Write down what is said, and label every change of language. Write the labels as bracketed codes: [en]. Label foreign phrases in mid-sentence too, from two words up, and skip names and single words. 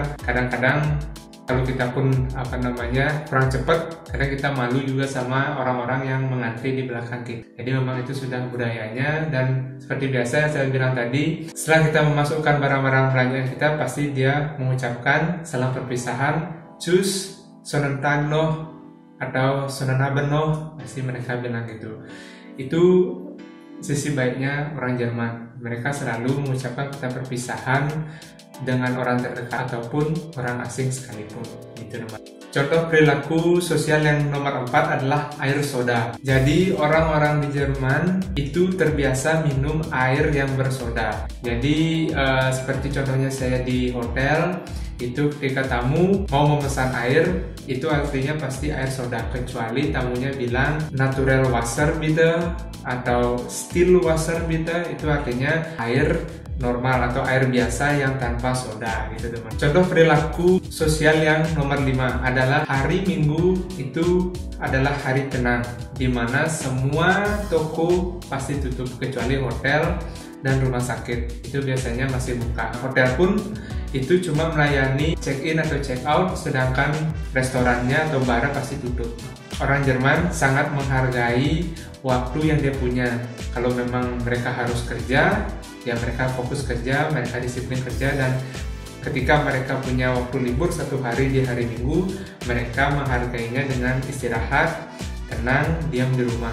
[id] Kadang-kadang kalau kita pun kurang cepat, kadang kita malu juga sama orang-orang yang mengantri di belakang kita. Jadi memang itu sudah budayanya, dan seperti biasa yang saya bilang tadi, setelah kita memasukkan barang-barang belanjaan kita, pasti dia mengucapkan salam perpisahan, [de] tschüss, schönen Tag noch, atau schönen Abend noch, [id] pasti mereka bilang gitu. Itu sisi baiknya orang Jerman. Mereka selalu mengucapkan kata perpisahan dengan orang terdekat ataupun orang asing sekalipun. Itu namanya. Contoh perilaku sosial yang nomor 4 adalah air soda. Jadi orang-orang di Jerman itu terbiasa minum air yang bersoda. Jadi seperti contohnya saya di hotel, itu ketika tamu mau memesan air, itu artinya pasti air soda, kecuali tamunya bilang [de] natural wasser bitte [id] atau [de] still wasser bitte, [id] itu artinya air normal atau air biasa yang tanpa soda gitu teman. Contoh perilaku sosial yang nomor 5 adalah hari Minggu itu adalah hari tenang, di mana semua toko pasti tutup kecuali hotel dan rumah sakit, itu biasanya masih buka. Hotel pun itu cuma melayani check-in atau check-out, sedangkan restorannya atau barnya pasti tutup. Orang Jerman sangat menghargai waktu yang dia punya. Kalau memang mereka harus kerja, ya mereka fokus kerja, mereka disiplin kerja, dan ketika mereka punya waktu libur 1 hari di hari Minggu, mereka menghargainya dengan istirahat, tenang, diam di rumah.